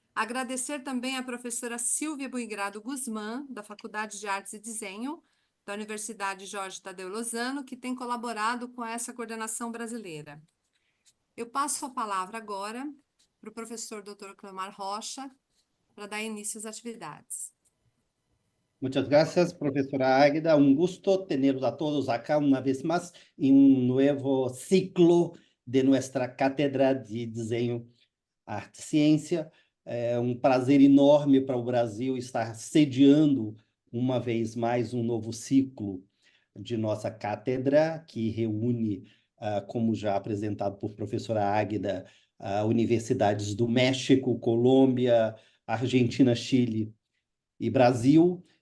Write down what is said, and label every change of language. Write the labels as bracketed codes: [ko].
[pt] Agradecer também à professora Silvia Buigrado Guzmán, da Faculdade de Artes e Desenho, da Universidade Jorge Tadeu Lozano, que tem colaborado com essa coordenação brasileira. Eu passo a palavra agora para o professor Dr. Cleomar Rocha, para dar início às atividades. [es] Muchas gracias, profesora Águida. Un gusto tenerlos a todos acá una vez más en un nuevo ciclo de nuestra Cátedra de Desenho, Arte e Ciência. [pt] É um prazer enorme para o Brasil estar sediando uma vez mais um novo ciclo de nossa cátedra, que reúne, como já apresentado por professora Águida, universidades do México, Colômbia, Argentina, Chile e Brasil.